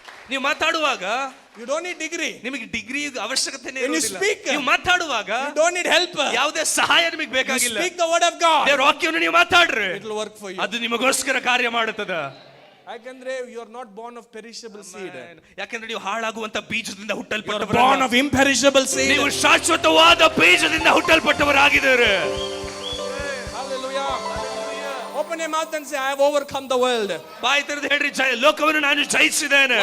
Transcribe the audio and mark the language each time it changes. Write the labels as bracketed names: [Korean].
[Kannada] ನೀವು ಮಾತಾಡುವಾಗ [English] you don't need degree. [Kannada] ನಿಮಗೆ ಡಿಗ್ರಿ ಅವಶ್ಯಕತೆ [English] When you speak, [Kannada] ನೀವು ಮಾತಾಡುವಾಗ [English] you don't need help. [Kannada] ಯಾವುದೇ ಸಹಾಯ ನಿಮಗೆ ಬೇಕಾಗಿಲ್ಲ. [English] You speak the word of God. [Kannada] ದೇವರ ವಾಕ್ಯವನ್ನು ನೀವು ಮಾತಾಡ್ರಿ. [English] It will work for you. [Kannada] ಅದು ನಿಮಗೋಸ್ಕರ ಕಾರ್ಯ ಮಾಡುತ್ತದೆ. ಯಾಕಂದ್ರೆ [English] you are not born of perishable seed. [Kannada] ಯಾಕಂದ್ರೆ ನೀವು ಹಾಳಾಗುವಂತ ಬೀಜದಿಂದ ಹುಟ್ಟಲ್ಪಟ್ಟವರು. [English] You are born of imperishable seed. [Kannada] ನೀವು ಶಾಶ್ವತವಾದ ಬೀಜದಿಂದ ಹುಟ್ಟಲ್ಪಟ್ಟವರಾಗಿದ್ದೀರಿ. [English] Hallelujah. Open your mouth and say, I have overcome the world. [Kannada] ಬಾಯಿ ತೆರೆದು ಹೇಳ್ರಿ, ಲೋಕವನ್ನು ನಾನು ಜಯಿಸಿದ್ದೇನೆ.